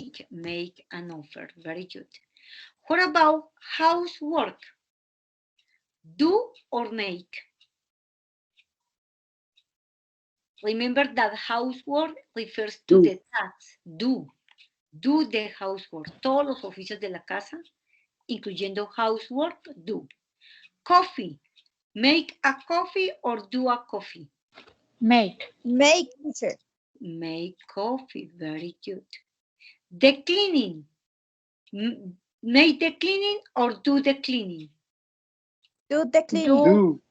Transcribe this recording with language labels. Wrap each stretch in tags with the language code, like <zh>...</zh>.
<en>Make an offer. Very good. What about housework? Do or make? Remember that housework refers to the tasks. Do the housework.</en> <es>Todos los oficios de la casa, incluyendo housework, do.</es> <en>Coffee. Make a coffee or do a coffee? Make, teacher. Make coffee. Very good. The cleaning. Make the cleaning or do the cleaning? Do the cleaning.</en>